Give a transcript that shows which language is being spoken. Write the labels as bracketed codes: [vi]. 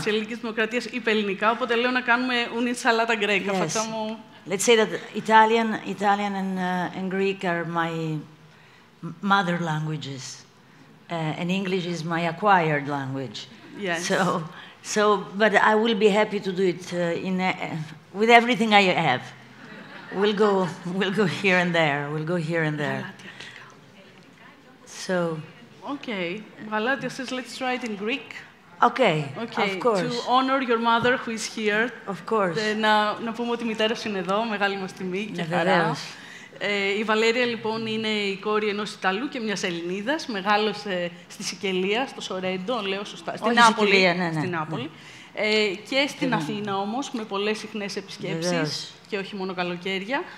[el] Της Ελληνικής Δημοκρατίας είπε ελληνικά, οπότε λέω να κάνουμε [it] un'insalata greca. [en] Yes. Let's say that Italian and Greek are my mother languages, and English is my acquired language. Yes. But I will be happy to do it with everything I have. We'll go here and there. We'll go here and there. So. Okay. Valeria says, let's try it in Greek. Okay. Of course. To honor your mother who is here. Of course. [el] Να πούμε ότι η μητέρα σου είναι εδώ, μεγάλη μας τιμή και χαρά. Η Βαλέρια, λοιπόν, είναι η κόρη ενός Ιταλού και μιας Ελληνίδας. Μεγάλωσε στη Σικελία, στο Σορέντο, λέω σωστά. Στην Νάπολη. Στην Νάπολη. Και στην Αθήνα, όμως, με πολλές συχνές επισκέψεις και όχι μόνο καλοκαίρια.